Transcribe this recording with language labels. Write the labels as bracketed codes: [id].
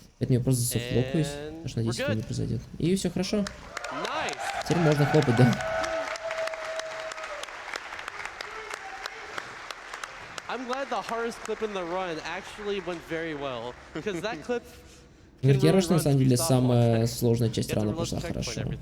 [ru] Поэтому я просто засофтлокаюсь, потому что надеюсь, этого не произойдет. И все хорошо. Теперь можно хлопать, да. [en] I'm glad the hardest clip in the run actually went very well, because that clip. [ru] Говорит, я раш, на самом деле, самая сложная часть рана прошла хорошо.